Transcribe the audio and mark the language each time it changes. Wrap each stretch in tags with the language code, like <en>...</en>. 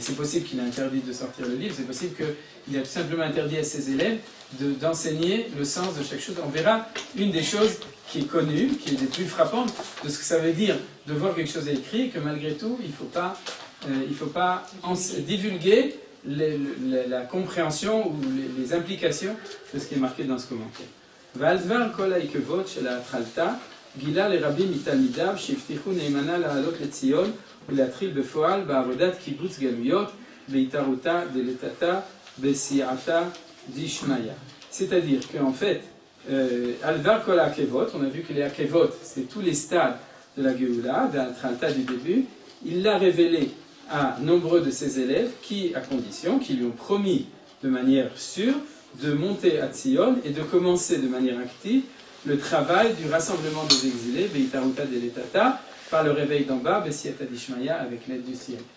<fr>C'est possible qu'il a interdit de sortir le livre, c'est possible qu'il a tout simplement interdit à ses élèves d'enseigner le sens de chaque chose. On verra une des choses qui est connue, qui est des plus frappantes de ce que ça veut dire de voir quelque chose écrit, et que malgré tout, il ne faut pas divulguer la compréhension ou les implications de ce qui est marqué dans ce commentaire.</fr> <he>Valvar kol haikevot shel ha'atralta גילה לרבים מתלמידיו שהבטיחו נאמנה לעלות לציון ולהתחיל בפועל בעבודת קיבוץ גלויות בהתערותה דלתתה בסייעתה דשמיא.</he> <fr>C'est-à-dire qu'en fait, Alvar Kol Akevot, on a vu que les Akevot, c'est tous les stades de la Géoula, de la Tralta du début, il l'a révélé à nombreux de ses élèves, à condition qu'ils lui ont promis de manière sûre de monter à Tzion et de commencer de manière active le travail du rassemblement des exilés,</fr> <he>Beitaruta Deletata,</he> <fr>par le réveil d'en bas,</fr> <he>Bessiata Dishmaya,</he> <fr>avec l'aide du ciel.</fr>